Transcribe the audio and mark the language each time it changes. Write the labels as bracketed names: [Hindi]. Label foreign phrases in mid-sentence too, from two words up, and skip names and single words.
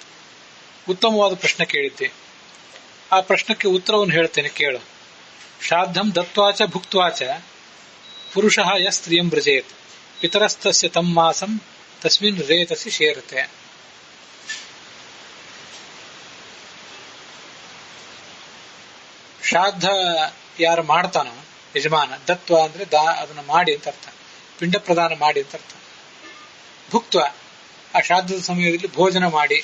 [Kannada] ಉತ್ತಮವಾದ ಪ್ರಶ್ನೆ ಕೇಳಿದ್ದೆ. ಆ ಪ್ರಶ್ನಕ್ಕೆ ಉತ್ತರವನ್ನು ಹೇಳ್ತೇನೆ, ಕೇಳು. [Sanskrit] ಶ್ರಾದ್ದಂ ದತ್ವಾಚ ಭುಕ್ತ್ವಾಚ ಪುರುಷಃ ಯ ಸ್ತ್ರಿಯಂ ವ್ರಜೇತ್ ಪಿತರಸ್ತಸ್ಯ ತಂ ಮಾಸಂ ತಸ್ಮಿನ್ ರೇತಸಿ ಶೇರತೆ. [Kannada] ಶ್ರಾದ್ದ ಯಾರು ಮಾಡ್ತಾನೋ ಯಜಮಾನ, ದತ್ವ ಅಂದ್ರೆ ಅದನ್ನ ಮಾಡಿ ಅಂತ ಅರ್ಥ, ಪಿಂಡ ಪ್ರದಾನ ಮಾಡಿ ಅಂತ ಅರ್ಥ. ಭುಕ್ತ್ವ, ಆ ಶ್ರಾದ್ದದ ಸಮಯದಲ್ಲಿ ಭೋಜನ ಮಾಡಿ.